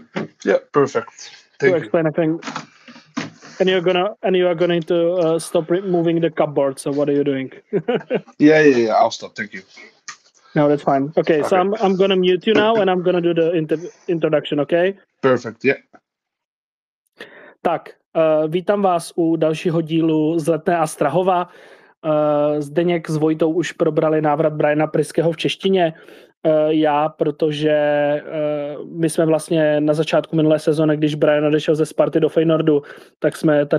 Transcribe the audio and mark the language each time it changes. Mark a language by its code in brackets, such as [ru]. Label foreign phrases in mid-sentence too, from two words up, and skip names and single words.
[en] Yeah, perfect. to Thank you. explain. I think. And you are going to stop moving the cupboard. So what are you doing? Yeah. I'll stop. Thank you. No, that's fine. Okay, so I'm gonna mute you now, and I'm gonna do the introduction. Okay. Perfect. Yeah. [cs] Tak, vítám vás u dalšího dílu z Letné a Strahova. Zdeněk s Vojtou už probrali návrat Briana Priskeho v češtině. Já, protože my jsme vlastně na začátku minulé sezóny, když Brian odešel ze Sparty do Feyenoordu, tak jsme tady